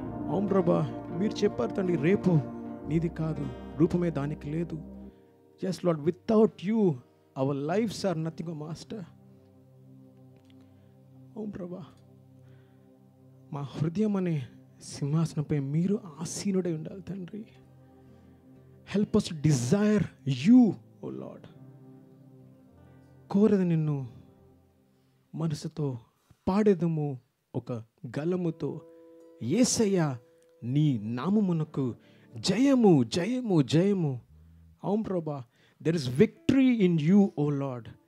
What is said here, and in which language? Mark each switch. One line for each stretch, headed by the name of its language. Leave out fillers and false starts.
Telugu: అవును ప్రభా, మీరు చెప్పారు తండ్రి రేపు నీది కాదు, రూపమే దానికి లేదు.
English: Just lord, without you our lifes are nothing master.
Telugu: అవును ప్రభా, మా హృదయం అనే సింహాసనంపై మీరు ఆసీనుడై ఉండాలి తండ్రి.
English: Help us to desire you, O Lord.
Telugu: కోరదు నిన్ను మనసుతో, పాడేదము ఒక గలముతో. యేసయ్యా నీ నామమునకు జయము జయము జయము. అవును ప్రభా,
English: There is victory in you O lord.